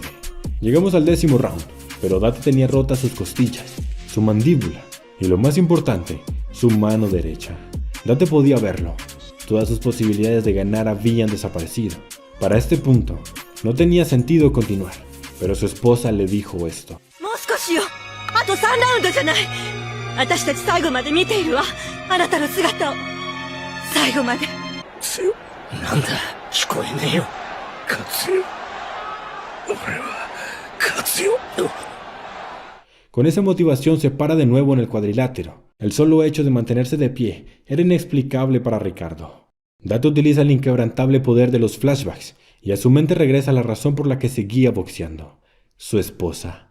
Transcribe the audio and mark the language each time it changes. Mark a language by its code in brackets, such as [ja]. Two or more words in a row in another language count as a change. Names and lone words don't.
[es] Llegamos al 10º round, pero Date tenía rotas sus costillas, su mandíbula y lo más importante, su mano derecha. Date podía verlo. Todas sus posibilidades de ganar habían desaparecido. Para este punto, no tenía sentido continuar, pero su esposa le dijo esto. [ja] もう少しよ。あと3ラウンドじゃない。私たち最後まで見ているわ。あなたの姿を。最後まで。強なんだ聞こえねえよ勝つよ俺は勝つよ [es] Con esa motivación se para de nuevo en el cuadrilátero. El solo hecho de mantenerse de pie era inexplicable para Ricardo. Date utiliza el inquebrantable poder de los flashbacks y a su mente regresa la razón por la que seguía boxeando. Su esposa.